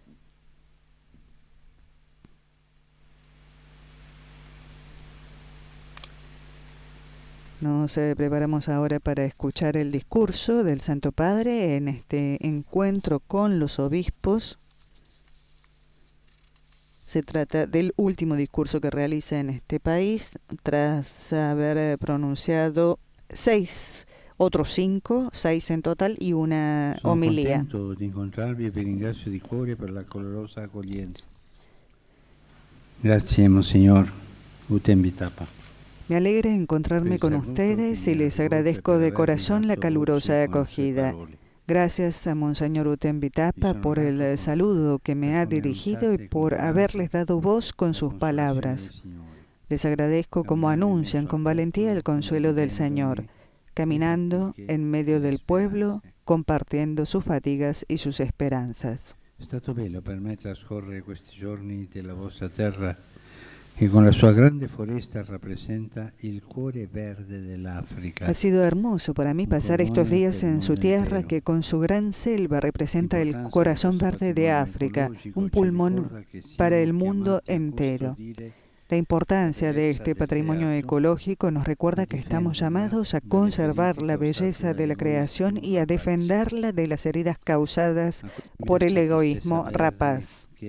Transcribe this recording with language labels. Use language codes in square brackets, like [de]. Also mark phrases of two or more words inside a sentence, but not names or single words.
[es] Nos preparamos ahora para escuchar el discurso del Santo Padre en este encuentro con los obispos. Se trata del último discurso que realiza en este país, tras haber pronunciado otros seis en total, y una homilía. [it] Sono contento di incontrarvi e vi ringrazio di cuore per la calorosa accoglienza. Grazie, Monsignor Utembitapa. [es] Me alegra encontrarme con ustedes y les agradezco de corazón la calurosa acogida. Gracias a Monseñor Utembitapa por el saludo que me ha dirigido y por haberles dado voz con sus palabras. Les agradezco como anuncian con valentía el consuelo del Señor, caminando en medio del pueblo, compartiendo sus fatigas y sus esperanzas. [it] È stato bello per me trascorrere questi giorni della vostra terra, que con la sua grande foresta [es] representa el [it] cuore verde dell'Africa. [es] Ha sido hermoso para mí pasar estos días en su tierra, que con su gran selva representa el corazón verde de África, un pulmón para el mundo entero. La importancia de este patrimonio ecológico nos recuerda que estamos llamados a conservar la belleza de la creación y a defenderla de las heridas causadas por el egoísmo rapaz.